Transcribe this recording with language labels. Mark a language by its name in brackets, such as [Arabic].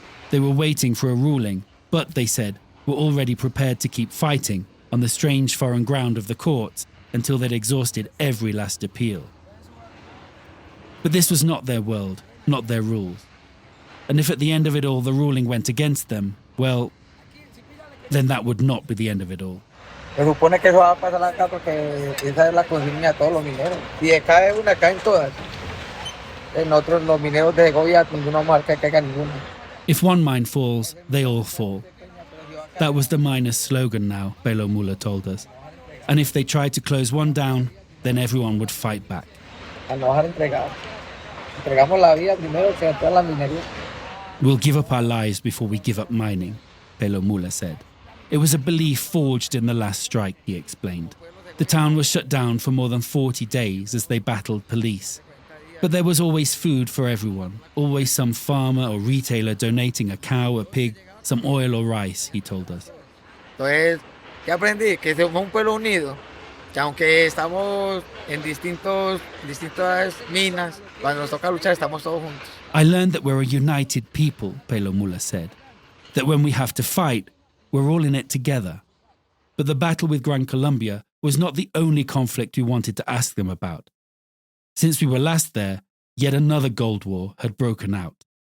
[English] They were waiting for a ruling, but, they said, were already prepared to keep fighting on the strange foreign ground of the courts until they'd exhausted every last appeal. But this was not their world, not their rules. And if at the end of it all the ruling went against them, well, then that would not be the end of it all. [Spanish] Se supone que eso va a pasar acá porque esa es la consigna de todos los mineros. Si cae una, caen todas. En otros, los mineros de Segovia, ninguno vamos a dejar que caiga ninguno. [English] If one mine falls, they all fall. That was the miners' slogan now, Pelo Mula told us. And if they tried to close one down, then everyone would fight back. [Spanish] A no dejar entregar. Entregamos la vida primero que todas las minerías. [English] We'll give up our lives before we give up mining, Pelo Mula said. It was a belief forged in the last strike, he explained. The town was shut down for more than 40 days as they battled police. But there was always food for everyone, always some farmer or retailer donating a cow, a pig, some oil or rice, he told us. [Spanish] Entonces, ¿qué aprendí? Que somos un pueblo unido, que aunque estamos en distintas minas, cuando nos toca luchar estamos todos juntos. [English] I learned that we're a united people, Pelo Mula said. That when we have to fight, we're all in it together. But the battle with Gran Colombia was not the only conflict we wanted to ask them about. Since we were last there, yet another gold war had broken out.